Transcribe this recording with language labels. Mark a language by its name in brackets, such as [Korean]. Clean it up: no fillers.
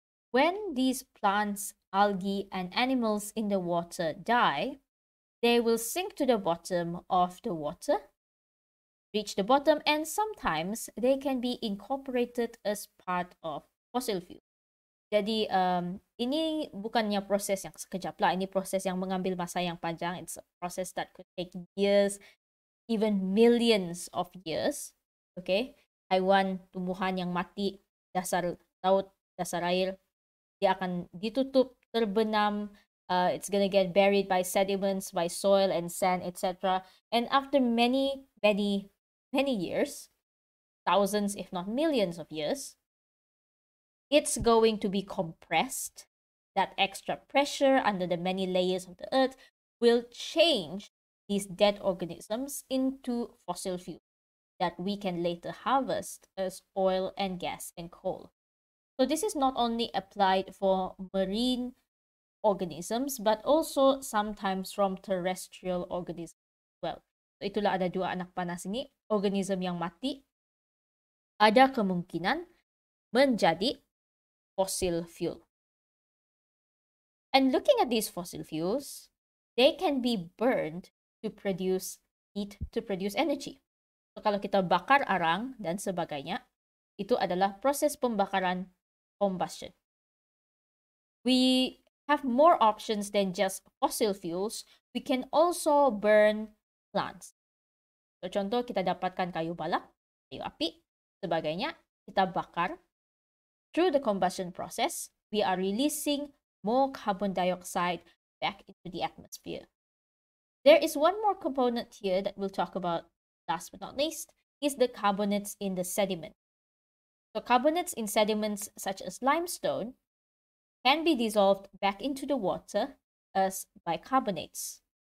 [English] When these plants, algae, and animals in the water die, they will sink to the bottom of the water, reach the bottom, and sometimes they can be incorporated as part of fossil fuel. [Malay] Jadi, ini bukannya proses yang sekejap lah. Ini proses yang mengambil masa yang panjang. [English] It's a process that could take years, even millions of years. Okay? [Malay] Haiwan, tumbuhan yang mati, dasar laut, dasar air, dia akan ditutup, terbenam. [English] It's gonna get buried by sediments, by soil and sand, etc. And after many years, thousands if not millions of years, it's going to be compressed. That extra pressure under the many layers of the earth will change these dead organisms into fossil fuel that we can later harvest as oil and gas and coal. So this is not only applied for marine organisms, but also sometimes from terrestrial organisms as well. [Malay] So itulah ada dua anak panas ini, organism yang mati ada kemungkinan menjadi fossil fuel. [English] And looking at these fossil fuels, they can be burned to produce heat, to produce energy. [Malay] So kalau kita bakar arang dan sebagainya, itu adalah proses pembakaran, combustion. [English] We have more options than just fossil fuels. We can also burn plants. [Malay] So contoh, kita dapatkan kayu balak, kayu api, sebagainya, kita bakar. [English] Through the combustion process, we are releasing more carbon dioxide back into the atmosphere. There is one more component here that we'll talk about last but not least, is the carbonates in the sediment. So carbonates in sediments such as limestone can be dissolved back into the water as bicarbonates.